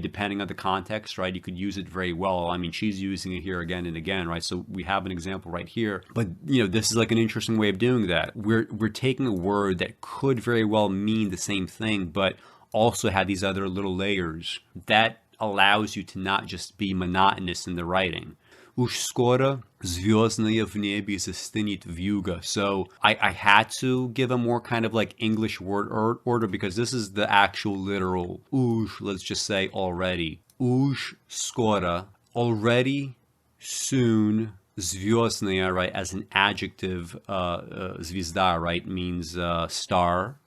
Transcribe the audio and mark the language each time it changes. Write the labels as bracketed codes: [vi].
[en] Depending on the context, right? You could use it very well. I mean, she's using it here again and again, right? So we have an example right here. But, this is like an interesting way of doing that. We're taking a word that could very well mean the same thing, but also have these other little layers that allows you to not just be monotonous in the writing. [ru] Уж скоро звездное в небе застынет вьюга. [en] So I had to give a more kind of like English word order because this is the actual literal уж, let's just say already. [ru] Уж скоро, [en] already, soon, звездное, right, as an adjective, звезда, right, means star.